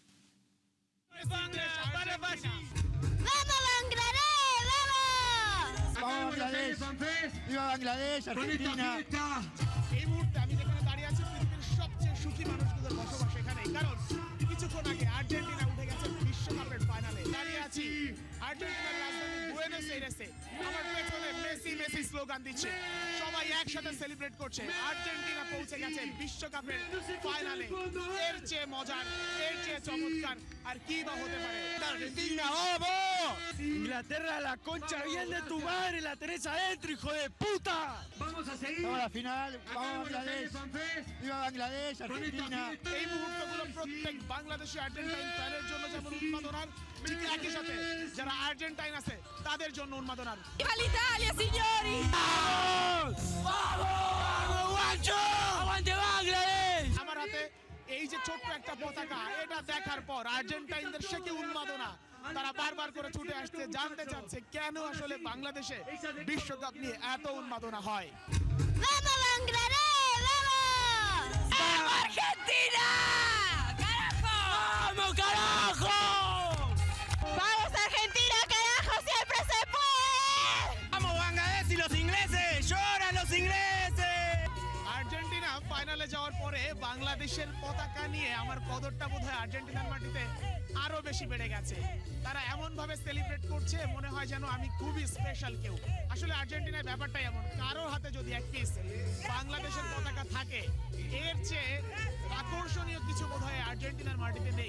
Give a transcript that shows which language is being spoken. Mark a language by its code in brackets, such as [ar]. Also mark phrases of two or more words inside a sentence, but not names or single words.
[bn] এই মুহূর্তে আমি যেখানে দাঁড়িয়ে আছি পৃথিবীর সবচেয়ে সুখী মানুষগুলোর বসবাস এখানে, কারণ কিছুক্ষণ আগে আর্জেন্টিনা উঠে গেছে বিশ্বকাপের ফাইনালে। দাঁড়িয়ে আছি আর্জেন্টিনার রাজধানী বুয়েনোস এইরেসে। আমার পেছনে মেসি মেসি স্লোগান দিচ্ছে, সবাই একসাথে সেলিব্রেট করছে। আর্জেন্টিনা পৌঁছে গেছে বিশ্বকাপের ফাইনালে। এর চেয়ে মজার, এর চেয়ে চমৎকার আর কি বা হতে পারে? [es] Argentina, vamos! Inglaterra, la concha bien de tu madre, la tenés adentro, hijo de puta. Vamos a seguir. Vamos a la final, vamos a Bangladesh. Viva Bangladesh, Argentina. [bn] এই মুহূর্তগুলো প্রত্যেক বাংলাদেশি আর্জেন্টাইন ফ্যানের জন্য যেমন উন্মাদনার, ঠিক একই সাথে যারা আর্জেন্টাইন আছে তাদের জন্য উন্মাদনার। [it] ¡Viva l'Italia, signori! [es] ¡Vamos! ¡Vamos, guacho! ¡Aguante Bangladesh! [bn] আমার হাতে এই যে ছোট্ট একটা পতাকা, এটা দেখার পর আর্জেন্টাইনদের সে কি উন্মাদনা। তারা বারবার করে ছুটে আসছে, জানতে চাচ্ছে কেন আসলে বাংলাদেশে বিশ্বকাপ নিয়ে এত উন্মাদনা হয়। [es] ¡Vamos, Bangladesh! ¡Vamos! ¡Vamos, Argentina! ¡Carajo! ¡Vamos, carajo! ¡Vamos, Argentina, carajo! ¡Siempre se puede! ¡Vamos, Bangladesh y los ingleses! ¡Lloran los ingleses! [bn] আর্জেন্টিনা ফাইনালে যাওয়ার পরে বাংলাদেশের পতাকা নিয়ে আমার কদরটা বোধহয় আর্জেন্টিনার মাটিতে আরো বেশি বেড়ে গেছে। তারা এমন ভাবে সেলিব্রেট করছে মনে হয় যেন আমি খুবই স্পেশাল কেউ। আসলে আর্জেন্টিনার ব্যাপারটাই এমন, কারোর হাতে যদি এক পিস বাংলাদেশের পতাকা থাকে এর চেয়ে আকর্ষণীয় কিছু বোধহয় আর্জেন্টিনার মাটিতে নেই।